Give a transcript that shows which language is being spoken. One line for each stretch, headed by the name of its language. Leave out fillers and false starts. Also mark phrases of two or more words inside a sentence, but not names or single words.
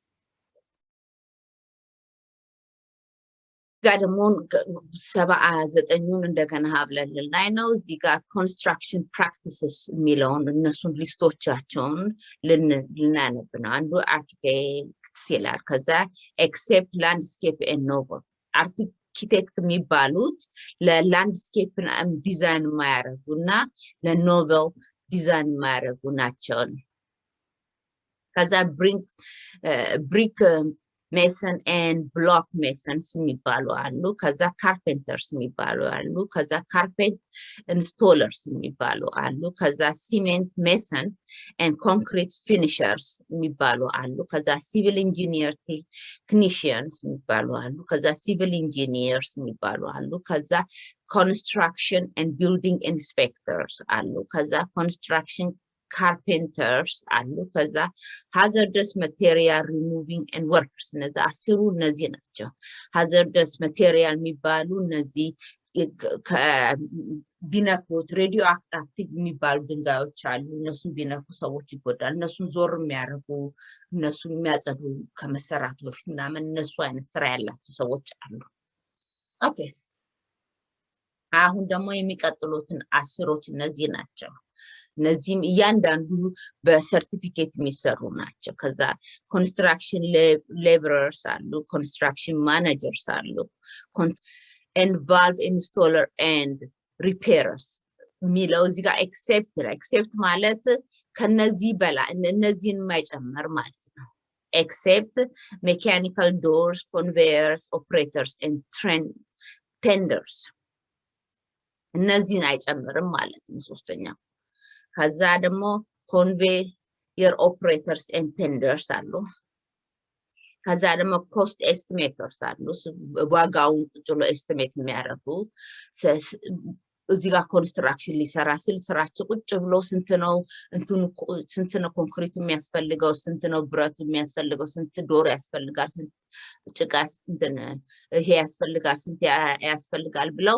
Amharic: ጋር ደግሞ 79ን እንደገና ሀብለን ላይ ነው እዚህ ጋር
English: construction practices
Amharic: የሚለውን እነሱን ሊስቶቻቸውን ልናነብ ነው አንዱ አርክቴክት ይላል ከዛ
English: except landscape and novel architect
Amharic: የሚባሉት ለላንድስኬፕ ዲዛይን የማያደርጉና ለኖቨል ዲዛይን የማያደርጉ ናቸው ከዛ
English: brick mason and block masons
Amharic: የሚባሉ አሉ ከዛ carpenters የሚባሉ አሉ ከዛ carpet installers የሚባሉ አሉ ከዛ
English: cement mason and concrete finishers
Amharic: የሚባሉ አሉ ከዛ
English: civil engineer technicians
Amharic: የሚባሉ አሉ ከዛ
English: civil engineers
Amharic: የሚባሉ አሉ ከዛ
English: construction and building inspectors
Amharic: አሉ ከዛ
English: construction carpenters
Amharic: አሉ ከዛ
English: hazardous material removing and workers
Amharic: እነዚህ ናቸው
English: hazardous material
Amharic: የሚባሉ እነዚህ ቢነኩት
English: radio active
Amharic: የሚባሉ ድንጋዮች አሉ እነሱን ቢነኩ ሰዎች ይጎዳሉ እነሱን ዞር የሚያደርጉ እነሱን የሚያጸዱ ከመሰራቱ በፊት ምናምን እነሱ አይነት ስራ ያላቸው ሰዎች አሉ ኦኬ አሁን ደግሞ የሚቀጥሉትን አስሮች እነዚህ ናቸው እነዚህም እያንዳንዱ በሰርቲፊኬት የሚሰሩ ናቸው ከዛ
English: construction laborers
Amharic: አሉ
English: construction managers
Amharic: አሉ
English: and valve installer and repairers
Amharic: የሚለው እዚህ ጋር except ማለት ከነዚህ በላይ እነዚህን የማይጨምር ማለት ነው
English: except mechanical doors conveyors operators and tenders
Amharic: እነዚህን አይጨምርም ማለት ነው ሶስተኛው ከዛ ደግሞ
English: conveyor operators and tenders
Amharic: አሉ ከዛ ደግሞ
English: cost estimators
Amharic: አሉ ዋጋውን ጥሎ ኤስቲሜት የሚያደርጉ እዚህ ጋር ኮንስትራክሽን ሊሰራ ሲል ስራቸው ቁጭ ብሎ ስንት ነው ኮንክሪቱ የሚያስፈልገው ስንት ነው ብረቱ የሚያስፈልገው ስንት ዶር ያስፈልጋል ስንት ጭቃ ይሄ ያስፈልጋል ስንት ያስፈልጋል ብለው